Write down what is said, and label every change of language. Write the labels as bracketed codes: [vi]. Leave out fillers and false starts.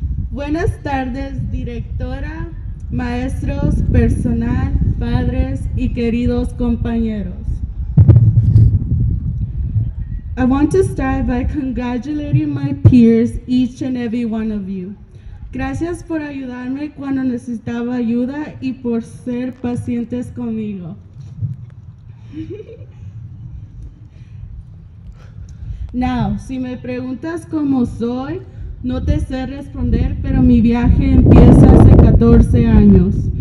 [es] Buenas tardes, directora, maestros, personal, padres y queridos compañeros. [en] I want to start by congratulating my peers, each and every one of you. [es] Gracias por ayudarme cuando necesitaba ayuda y por ser pacientes conmigo. Now, si me preguntas cómo soy, no te sé responder, pero mi viaje empieza hace 14 años.